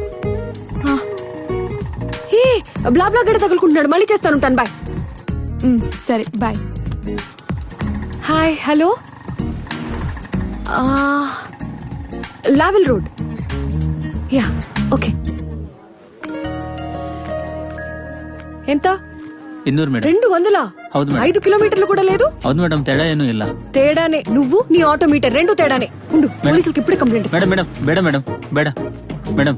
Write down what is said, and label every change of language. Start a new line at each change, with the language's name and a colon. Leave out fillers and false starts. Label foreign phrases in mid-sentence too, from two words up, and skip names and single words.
Telugu: బ్లా బ్లా గడ తగులుకుంటున్నాడు. మళ్ళీ చేస్తాను, బాయ్. సరే బాయ్.
English: Hi, hello. Lavelle Road.
Telugu: యా, ఓకే. ఎంత?
Kannada: 200 ಮೇಡಮ್. 200? ಹೌದು ಮೇಡಮ್.
Telugu: 5 ಕಿಲೋಮೀಟರ್లు కూడా లేదు.
Kannada: ಹೌದು ಮೇಡಮ್, ತೇಡ ಏನೂ ಇಲ್ಲ.
Telugu: తేడానే, నువ్వు నీ ఆటోమీటర్ రెండు తేడానే. ఉండు, పోలీసులకు ఇప్పుడే కంప్లైంట్ ఇస్తా. మేడం మేడం ಬೇಡ మేడం, ಬೇಡ మేడం.